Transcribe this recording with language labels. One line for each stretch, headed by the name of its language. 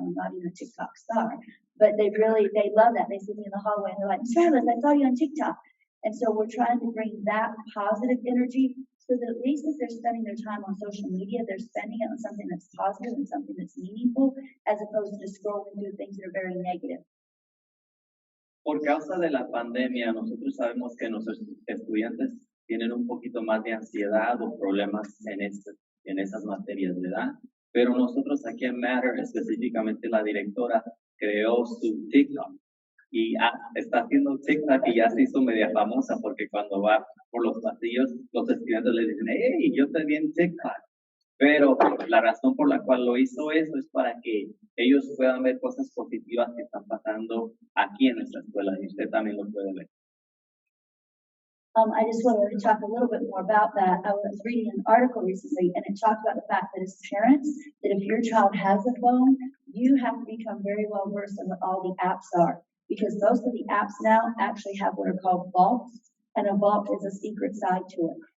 English: I'm not even a TikTok star, but they love that. They see me in the hallway and they're like, Travis, I saw you on TikTok. And so we're trying to bring that positive energy so that at least if they're spending their time on social media, they're spending it on something that's positive and something that's meaningful, as opposed to scrolling through things that are very negative.
Spanish: Por causa de la pandemia, nosotros sabemos que nuestros estudiantes tienen un poquito más de ansiedad o problemas en esas materias, ¿verdad? Pero nosotros aquí en Matter, específicamente la directora, creó su TikTok y está haciendo TikTok y ya se hizo media famosa porque cuando va por los pasillos, los estudiantes le dicen, hey, yo te vi en TikTok. Pero la razón por la cual lo hizo eso es para que ellos puedan ver cosas positivas que están pasando aquí en nuestra escuela y usted también lo puede ver.
English: I just wanted to talk a little bit more about that. I was reading an article recently and it talked about the fact that as parents, that if your child has a phone, you have to become very well versed in what all the apps are. Because most of the apps now actually have what are called vaults, and a vault is a secret side to it.